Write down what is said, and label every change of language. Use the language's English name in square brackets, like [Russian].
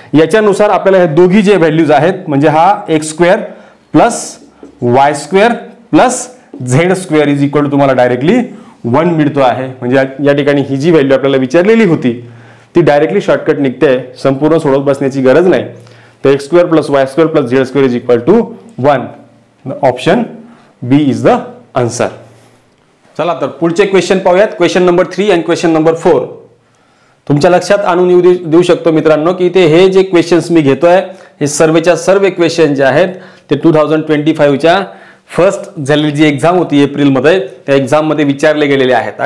[Marathi] याच्यानुसार आपल्याला हे दोघी जे व्हॅल्यूज आहेत म्हणजे हा x square plus y square plus Z square is equal to तुम्हाला डायरेक्टली 1 मिळतो आहे. म्हणजे या ठिकाणी ही जी व्हॅल्यू आपल्याला विचारलेली होती ती डायरेक्टली शॉर्टकट निघते, संपूर्ण सोडवत बसण्याची गरज नाही. तर x square plus y square plus Z square is equal to 1. [English] Option B is the answer. [Marathi] चला तर पुढचे क्वेश्चन पाहूयात. क्वेश्चन नंबर 3 आणि क्वेश्चन नंबर 4 तुमच्या लक्षात आणून देऊ शकतो मित्रांनो की इथे हे जे क्वेश्चन्स मी घेतोय हे सर्वच्या सर्व क्वेश्चन जे आहेत ते 2025च्या फर्स्ट झालेली जी एक्झाम होती एप्रिलमध्ये त्या एक्झाम मध्ये विचारले गेलेले आहेत.